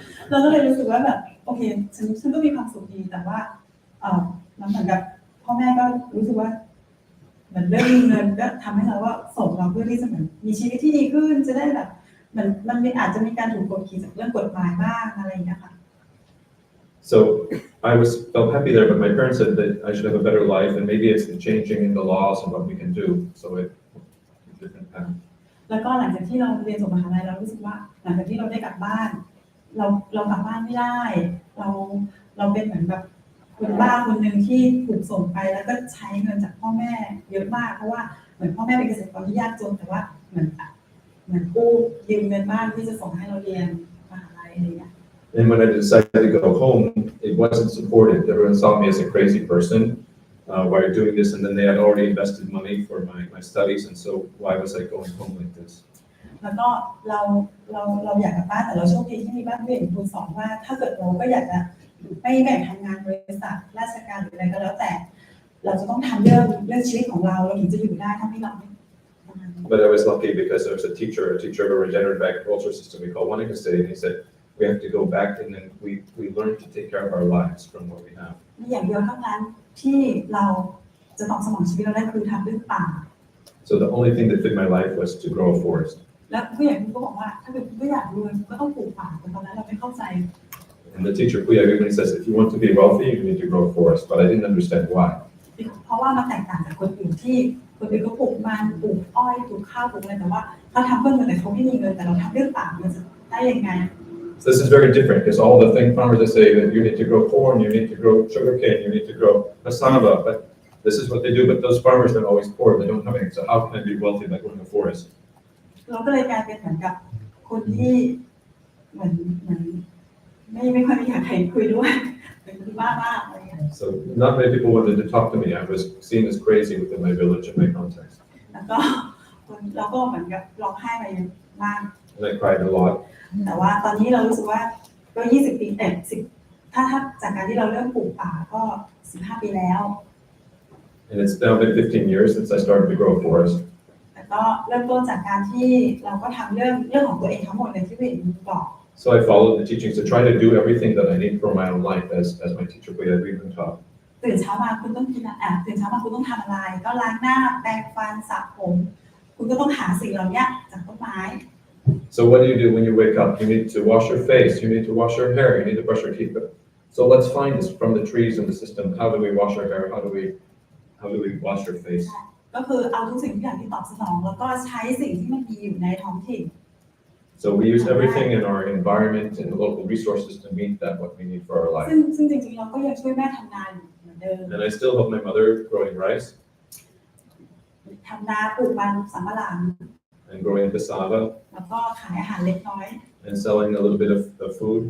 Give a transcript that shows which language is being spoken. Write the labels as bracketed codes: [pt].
[th] เราก็เลยรู้สึกว่าแบบโอเคฉันก็มีความสุขดีแต่ว่ามันเหมือนกับพ่อแม่ก็รู้สึกว่าเหมือนเรื่องเงินก็ทำให้เราว่าส่งเราเพื่อที่จะเหมือนมีชีวิตที่ดีขึ้นจะได้แบบมันอาจจะมีการถูกกดขี่จากเรื่องกฎหมายบ้างอะไรอย่างเงี้ยค่ะ [en] So I felt happy there, but my parents said that I should have a better life, and maybe it's the changing in the laws and what we can do. So it different path. [th] แล้วก็หลังจากที่เราเรียนจบมหาลัยเรารู้สึกว่าหลังจากที่เราได้กลับบ้านเรากลับบ้านไม่ได้เราเป็นเหมือนแบบคนบ้าคนหนึ่งที่ถูกส่งไปแล้วก็ใช้เงินจากพ่อแม่เยอะมากเพราะว่าเหมือนพ่อแม่เป็นเกษตรกรที่ยากจนแต่ว่าเหมือนกู้ยืมเงินบ้านที่จะส่งให้เราเรียนมหาลัยอะไรเงี้ย [en] And when I decided to go home, it wasn't supported. Everyone saw me as a crazy person. Why are you doing this? And then they had already invested money for my studies, and so why was I going home like this? [th] แล้วก็เราอยากกลับบ้านแต่เราโชคดีที่มีบ้านเพื่อนครูสอนว่าถ้าเกิดเราก็อยากจะไม่แบ่งทำงานบริษัทราชการหรืออะไรก็แล้วแต่เราจะต้องทำเรื่องชีวิตของเราถึงจะอยู่ได้ถ้าไม่เราไม่ [en] But I was lucky because there was a teacher of a regenerative agriculture system we call Wanaka State, and he said we have to go back and then we learn to take care of our lives from what we have. [th] มีอย่างเดียวเท่านั้นที่เราจะตอบสนองชีวิตเราได้คือทำเรื่องป่า [en] So the only thing that fit my life was to grow a forest. [th] แล้วผู้ใหญ่ก็บอกว่าถ้าเกิดคุณไม่อยากรวยก็ต้องปลูกป่าแต่ตอนนั้นเราไม่เข้าใจ [en] And the teacher Puya even says if you want to be wealthy, you need to grow a forest. But I didn't understand why. [th] เพราะว่ามันแตกต่างจากคนอื่นที่คนอื่นก็ปลูกมันปลูกอ้อยปลูกข้าวปลูกอะไรแต่ว่าเขาทำเพื่อเงินแต่เขาไม่มีเงินแต่เราทำเรื่องป่ามันจะได้ยังไง [en] So this is very different because all the thing farmers they say that you need to grow corn, you need to grow sugarcane, you need to grow cassava, but this is what they do. But those farmers they're always poor. They don't have anything. So how can I be wealthy by growing a forest? [th] เราก็เลยกลายเป็นเหมือนกับคนที่เหมือนไม่ค่อยมีใครคุยด้วยเป็นคนบ้ามากอะไรอย่างเงี้ย [en] So not many people wanted to talk to me. I was seen as crazy within my village and my context. [th] แล้วก็เราก็เหมือนกับร้องไห้ไปเยอะมาก [en] And I cried a lot. [th] แต่ว่าตอนนี้เรารู้สึกว่าก็20 ปี10ถ้าจากการที่เราเริ่มปลูกป่าก็15 ปีแล้ว [en] And it's now been 15 years since I started to grow a forest. [th] แต่ก็เริ่มต้นจากการที่เราก็ทำเรื่องของตัวเองทั้งหมดเลยที่พี่เอกบอก [en] So I followed the teachings to try to do everything that I need for my own life as my teacher Buddha even taught. [th] ตื่นเช้ามาคุณต้องกินตื่นเช้ามาคุณต้องทำอะไรก็ล้างหน้าแปรงฟันสระผมคุณก็ต้องหาสิ่งเหล่านี้จากต้นไม้ [en] So what do when you wake up? You need to wash your face, you need to wash your hair, you need to brush your teeth. So let's find this from the trees in the system. How do we wash our hair? How do we wash our face? [th] ก็คือเอาทุกสิ่งทุกอย่างที่ตอบสนองแล้วก็ใช้สิ่งที่มันมีอยู่ในท้องถิ่น [en] So we use everything in our environment and the local resources to meet that what we need for our life. [th] ซึ่งจริงๆเราก็ยังช่วยแม่ทำงานอยู่เหมือนเดิม [en] And I still help my mother growing rice [th] ทำนาปลูกมันสำปะหลัง [en] and growing cassava [th] แล้วก็ขายอาหารเล็กน้อย [en] and selling a little bit of food.